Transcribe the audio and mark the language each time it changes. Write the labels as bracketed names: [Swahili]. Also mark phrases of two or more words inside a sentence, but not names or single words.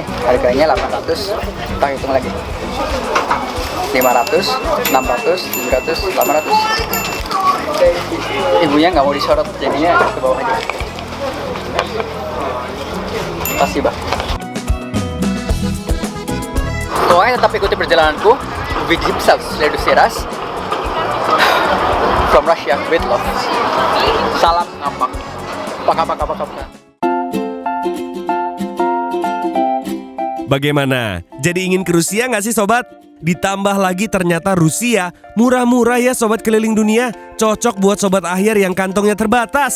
[Indonesian] Harganya 800. Kita hitung lagi. 500, 600, 700, 800. Ibunya nggak mau disorot, jadinya ke bawah aja. Kasih, Bang. Pokoknya tetap ikuti perjalananku. Vigipsal, [Russian] следующий раз. [English] From Russia, with love. [Indonesian] Salam ngapak. Paka. Bagaimana? Jadi ingin ke Rusia nggak sih sobat? Ditambah lagi ternyata Rusia murah-murah ya sobat keliling dunia. Cocok buat sobat akhir yang kantongnya terbatas.